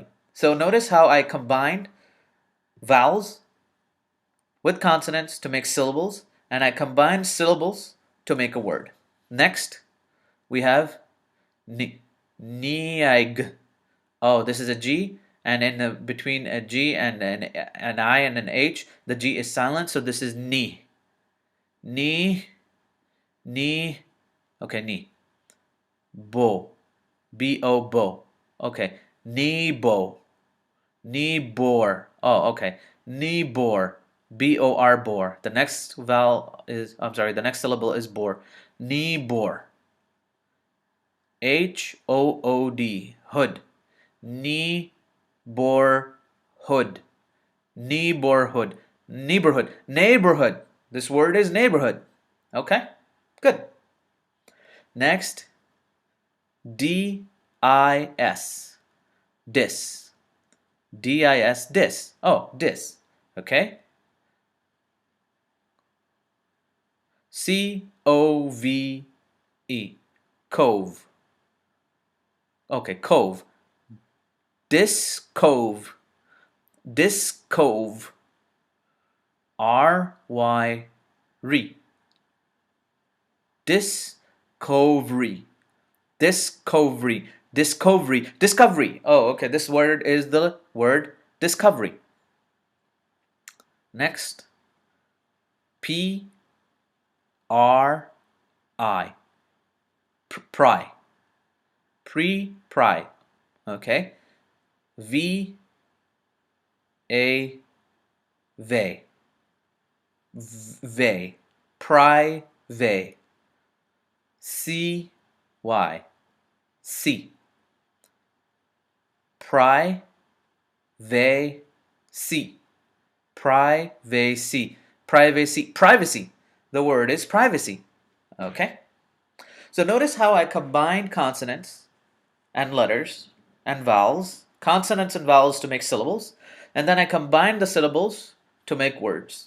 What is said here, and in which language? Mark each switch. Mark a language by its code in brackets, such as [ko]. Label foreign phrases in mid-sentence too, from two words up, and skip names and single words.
[en] So notice how I combined vowels with consonants to make syllables, and I combined syllables to make a word. Next, we have niag. Oh, this is a G, and in between a G and an I and an H, the G is silent, so this is ni. Ni. Okay, ni. Bo. B-O, bo. Okay, ni bo. Ni bor. Oh, okay. Ni bor. B-O-R, bor. The next vowel is, I'm sorry, the next syllable is bor. Ni bor. H-O-O-D. Hood. Ni bor hood. Neighborhood. Neighborhood. Neighborhood. This word is neighborhood. Okay? Good. Next. D-I-S. Dis. D-I-S. Dis. Oh, dis. Okay? C-O-V-E. Cove. Okay, cove. Discove. Discove. R-Y-Re. Discovery. Discovery. Discovery. Discovery. Oh, okay. This word is the word discovery. Next. P-R-I. Pry. Pry. Okay. V-A. Ve. Ve. Pry. Ve. C-Y. C. Pry. Ve. C. Privacy. Privacy. Privacy. The word is privacy. Okay? So notice how I combined consonants and letters and vowels, consonants and vowels to make syllables, and then I combined the syllables to make words.